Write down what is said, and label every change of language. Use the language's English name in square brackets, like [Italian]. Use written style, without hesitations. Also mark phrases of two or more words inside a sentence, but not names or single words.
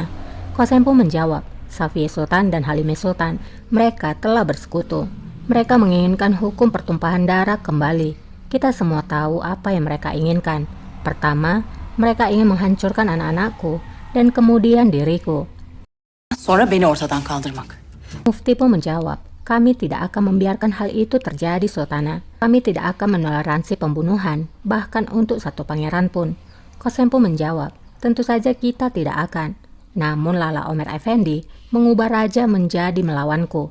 [Indonesian] Qasem pun menjawab, Safiye Sultan dan Halime Sultan. Mereka telah bersekutu. Mereka menginginkan hukum pertumpahan darah kembali. Kita semua tahu apa yang mereka inginkan. Pertama, mereka ingin menghancurkan anak-anakku dan kemudian diriku. [Turkish] Sonra beni ortadan kaldırmak. [Indonesian] Mufti pun menjawab, kami tidak akan membiarkan hal itu terjadi Sultana. Kami tidak akan menoleransi pembunuhan, bahkan untuk satu pangeran pun. Qasem pun menjawab, tentu saja kita tidak akan. Namun Lala Omer Effendi mengubah raja menjadi melawanku.